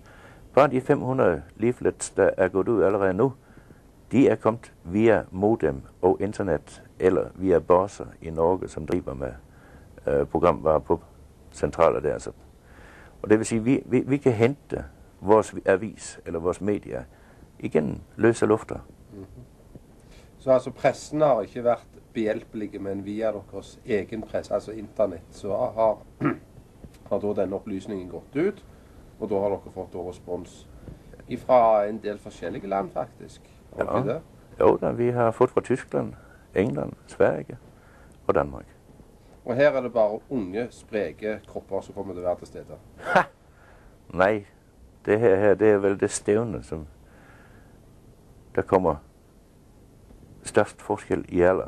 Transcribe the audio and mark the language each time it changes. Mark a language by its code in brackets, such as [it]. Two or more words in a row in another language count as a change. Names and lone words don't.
[da] Bare de 500 leaflets, der er gået ud allerede nu, de er kommet via modem og internet, eller via bosser i Norge, som driver med programvarer på centraler der. Så. Og det vil sige, vi kan hente vores avis eller vores medier igen løse lufter. [no] Så altså pressen har ikke været behjælpelige, men via deres egen presse, altså internet, så har da den oplysningen gått ut, og da har dere fått respons fra en del forskellige land faktisk. [da] Ja. Det? Jo da, vi har fået fra Tyskland, England, Sverige og Danmark. [no] Og her er det bare unge, spreke kropper som kommer til at være til stede? [da] Ha! Nej, det her det er vel det stævne, som der kommer størst forskel i alder.